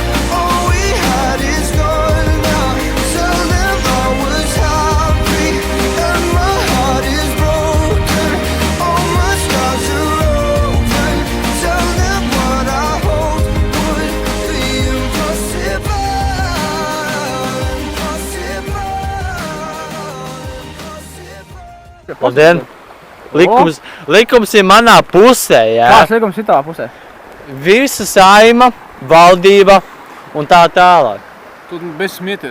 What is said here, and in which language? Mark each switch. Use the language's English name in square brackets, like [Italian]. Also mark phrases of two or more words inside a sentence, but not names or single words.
[English] All we had is gone now. Tell them I was happy and my heart is broken. All my scars are open. Tell them what I hoped would be impossible. [Latvian] Labdien! Likums ir manā pusē, jā. Kāds likums ir tavā pusē? Visa saima, valdība un tā tālāk. Tu bez smieties.